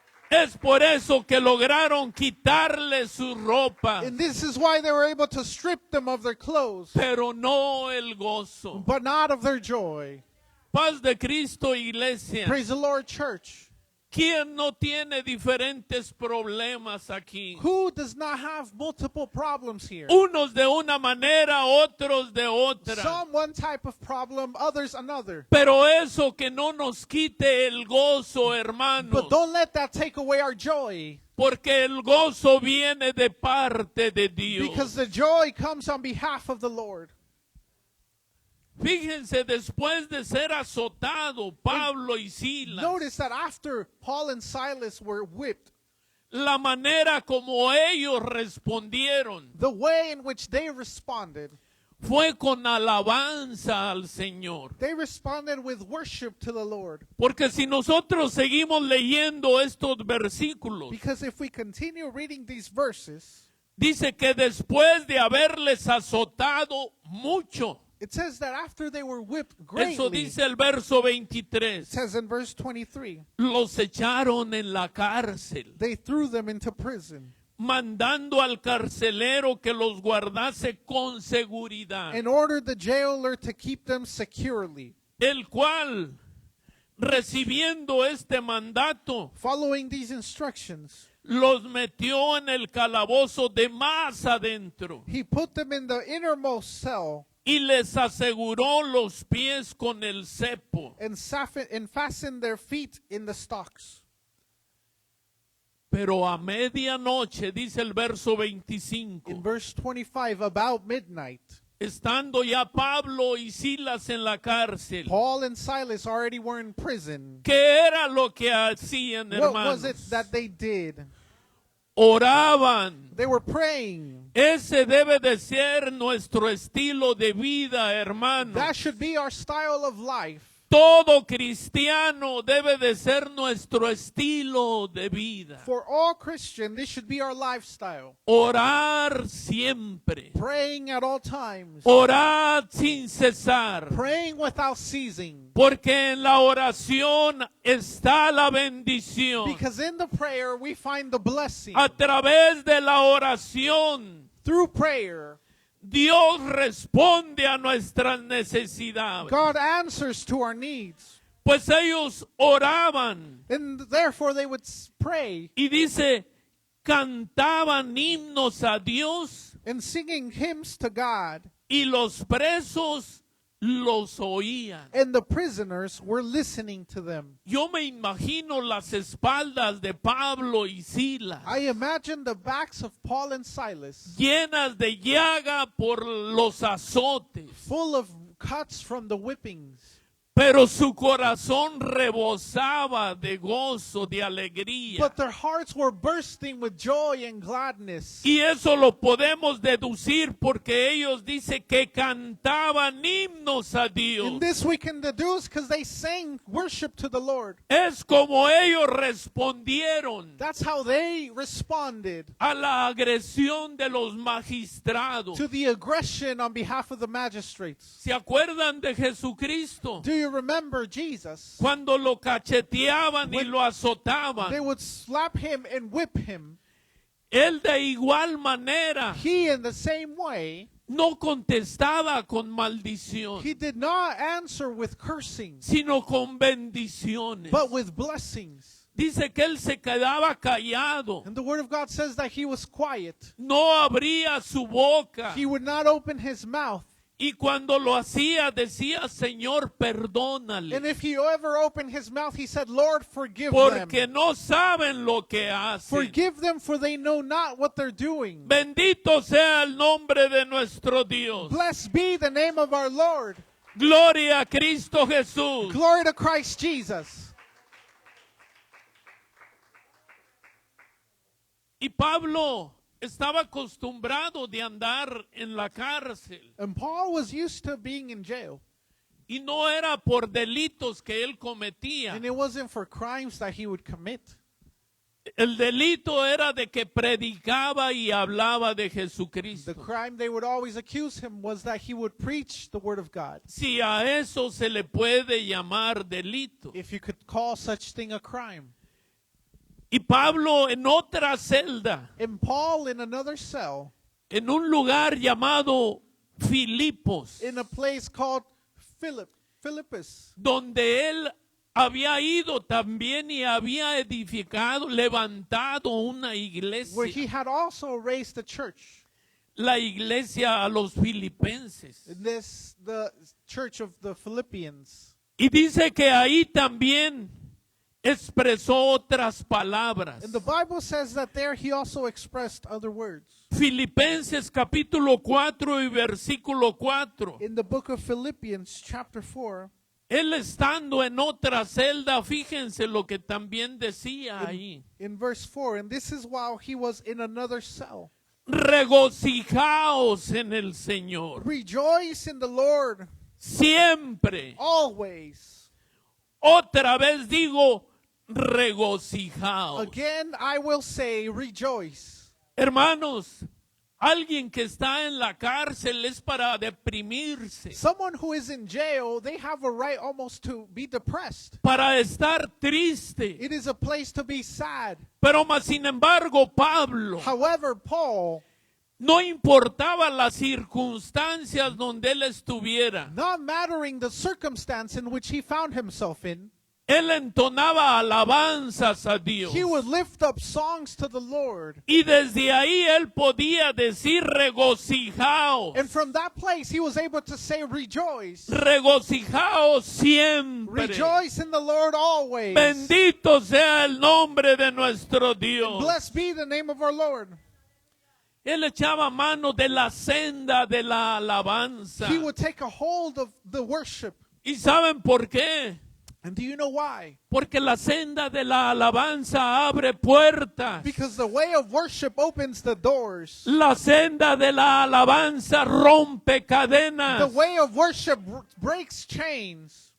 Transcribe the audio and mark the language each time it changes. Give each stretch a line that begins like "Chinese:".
Spanish: Es por eso que lograron quitarle sus ropas,
English: And this is why they were able to strip them of their clothes,
Spanish: pero no el gozo.
English: but not of their joy.
Spanish: Paz de Cristo, iglesia.
English: Praise the Lord, church.
Spanish: ¿Quién no tiene diferentes problemas aquí?
English: Who does not have multiple problems here?
Spanish: Unos de una manera, otros de otra.
English: Some one type of problem, others another.
Spanish: Pero eso que no nos quite el gozo, hermanos.
English: But don't let that take away our joy,
Spanish: Porque el gozo viene de parte de Dios.
English: because the joy comes on behalf of the Lord.
Spanish: Fíjense, después de ser azotado Pablo y Silas,
English: Notice that after Paul and Silas were whipped,
Spanish: la manera como ellos respondieron
English: the way in which they responded,
Spanish: fue con alabanza al Señor.
English: they responded with worship to the Lord.
Spanish: Porque si nosotros seguimos leyendo estos versículos,
English: Because if we continue reading these verses,
Spanish: dice que después de haberles azotado mucho,
English: it says that after they were whipped
Spanish: eso
English: greatly,
Spanish: dice el verso
English: it
Spanish: 23,
English: says in verse 23,
Spanish: los echaron en la cárcel,
English: they threw them into prison,
Spanish: mandando al carcelero que los guardase con seguridad,
English: and ordered the jailer to keep them securely.
Spanish: el cual, recibiendo este mandato,
English: Following these instructions,
Spanish: los metió en el calabozo de más adentro
English: he put them in the innermost cell
Spanish: y les aseguró los pies con el cepo.
English: and fastened their feet in the stocks.
Spanish: Pero a medianoche, dice el verso
English: In
Spanish: 25,
English: verse 25, about midnight,
Spanish: estando ya Pablo y Silas en la cárcel,
English: Paul and Silas already were in prison.
Spanish: ¿qué era lo que hacían,
English: What was it
Spanish: hermanos?
English: that they did?
Spanish: Oraban.
English: They were praying.
Spanish: Ese debe de ser nuestro estilo de vida, hermanos.
English: That should be our style of life.
Spanish: Todo cristiano debe de ser nuestro estilo de vida.
English: For all Christians, this should be our lifestyle.
Spanish: Orar siempre.
English: Praying at all times.
Spanish: Orad sin cesar.
English: Praying without ceasing.
Spanish: Porque en la oración está la bendición.
English: Because in the prayer we find the blessing.
Spanish: A través de la oración,
English: Through prayer,
Spanish: Dios responde a nuestras necesidades.
English: God answers to our needs.
Spanish: Pues ellos oraban
English: And therefore they would pray
Spanish: y dice, cantaban himnos a Dios
English: and singing hymns to God.
Spanish: y los presos los oían.
English: And the prisoners were listening to them.
Spanish: Yo me imagino las espaldas de Pablo y Silas
English: I imagine the backs of Paul and Silas
Spanish: llenas de llaga por los azotes,
English: full of cuts from the whippings.
Spanish: pero su corazón rebosaba de gozo, de alegría.
English: But their hearts were bursting with joy and gladness.
Spanish: Y eso lo podemos deducir porque ellos dicen que cantaban himnos a Dios.
English: And this we can deduce because they sang worship to the Lord.
Spanish: Es como ellos respondieron
English: That's how they responded
Spanish: a la agresión de los magistrados.
English: to the aggression on behalf of the magistrates.
Spanish: ¿Se acuerdan de Jesucristo?
English: Do you remember Jesus?
Spanish: Cuando lo cacheteaban y lo
English: They
Spanish: azotaban.
English: would slap him and whip him.
Spanish: Él de igual manera
English: He, in the same way,
Spanish: no contestaba con maldición,
English: he did not answer with cursing,
Spanish: sino con bendiciones.
English: but with blessings.
Spanish: Dice que él se quedaba callado,
English: And the Word of God says that he was quiet.
Spanish: no abría su boca.
English: He would not open his mouth.
Spanish: Y cuando lo hacía, decía, Señor, perdónale,
English: And if he ever opened his mouth, he said, Lord, forgive
Spanish: porque
English: them.
Spanish: no saben lo que hacen.
English: Forgive them, for they know not what they're doing.
Spanish: Bendito sea el nombre de nuestro Dios.
English: Blessed be the name of our Lord.
Spanish: Gloria a Cristo Jesús.
English: Glory to Christ Jesus.
Spanish: Y Pablo estaba acostumbrado de andar en la cárcel.
English: And Paul was used to being in jail.
Spanish: Y no era por delitos que él cometía.
English: And it wasn't for crimes that he would commit.
Spanish: El delito era de que predicaba y hablaba de
English: The
Spanish: Jesucristo.
English: crime they would always accuse him was that he would preach the Word of God.
Spanish: Si a eso se le puede llamar delito.
English: If you could call such thing a crime.
Spanish: Y Pablo en otra celda,
English: And Paul in another cell,
Spanish: en un lugar llamado Filipos,
English: in a place called Philippus,
Spanish: donde él había ido también y había edificado, levantado una
English: where
Spanish: iglesia,
English: he had also raised a church.
Spanish: la iglesia a los filipenses.
English: The church of the Philippians.
Spanish: Y dice que ahí también expresó otras palabras.
English: And the Bible says that there he also expressed other words.
Spanish: Filipenses capítulo 4 y versículo 4.
English: In the book of Philippians chapter 4,
Spanish: Él estando en otra celda, fíjense lo que también decía ahí.
English: in verse 4, and this is while he was in another cell.
Spanish: Regocijaos en el Señor.
English: Rejoice in the Lord
Spanish: Siempre.
English: always.
Spanish: Otra vez digo, regocijaos.
English: Again, I will say rejoice.
Spanish: Hermanos, alguien que está en la cárcel es para deprimirse,
English: Someone who is in jail, they have a right almost to be depressed.
Spanish: para estar triste.
English: It is a place to be sad.
Spanish: Pero más sin embargo, Pablo,
English: However, Paul,
Spanish: no importaba las circunstancias donde él estuviera,
English: not mattering the circumstance in which he found himself in,
Spanish: él entonaba alabanzas a Dios.
English: he would lift up songs to the Lord.
Spanish: Y desde ahí él podía decir regocijaos.
English: And from that place, he was able to say, rejoice.
Spanish: Regocijaos siempre.
English: Rejoice in the Lord always.
Spanish: Bendito sea el nombre de nuestro Dios.
English: Blessed be the name of our Lord.
Spanish: Él echaba mano de la senda de la alabanza.
English: He would take a hold of the worship.
Spanish: ¿Y saben por qué?
English: And do you know why?
Spanish: Porque la senda de la alabanza abre puertas.
English: Because the way of worship opens the doors.
Spanish: La senda de la alabanza rompe cadenas.
English: way of worship breaks chains.